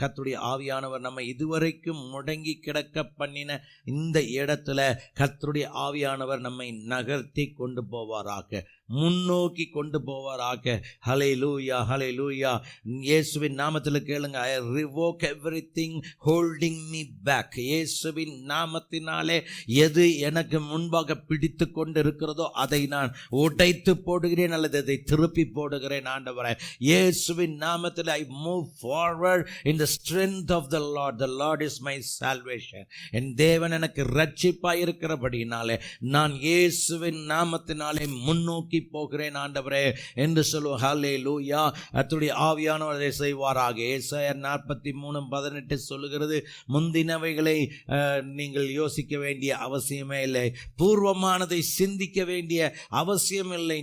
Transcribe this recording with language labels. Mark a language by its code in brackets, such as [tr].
[ta] கர்த்தருடைய ஆவியானவர் நம்ம இதுவரைக்கும் முடங்கி கிடக்க பண்ணின இந்த இடத்துல கர்த்தருடைய ஆவியானவர் நம்மை நகர்த்தி கொண்டு போவாராக, முன்னோக்கி கொண்டு போவாராக. ஹல்லேலூயா, ஹல்லேலூயா. இயேசுவின் நாமத்தில் கேளுங்க. [en] I revoke everything holding me back. [ta] இயேசுவின் நாமத்தினாலே எது எனக்கு முன்பாக பிடித்து கொண்டு இருக்கிறதோ அதை நான் உடைத்து போடுகிறேன் அல்லது அதை திருப்பி போடுகிறேன் ஆண்டவரே. இயேசுவின் நாமத்தில் [en] I move forward in the strength of the Lord. The Lord is my salvation. [ta] என் தேவன் எனக்கு இரட்சிப்பாய் இருக்கிறபடினாலே நான் இயேசுவின் நாமத்தினாலே முன்னோக்கி போகிறேன் ஆண்டவரே என்று சொல்லுவோம். ஹல்லேலூயா. கர்த்தருடைய ஆவியானவர் அதை செய்வாராக. ஏசாயா 43:18 சொல்லுகிறது, முந்தினவைகளை நீங்கள் யோசிக்க வேண்டிய அவசியமே இல்லை, பூர்வமானதை சிந்திக்க வேண்டிய அவசியம் இல்லை.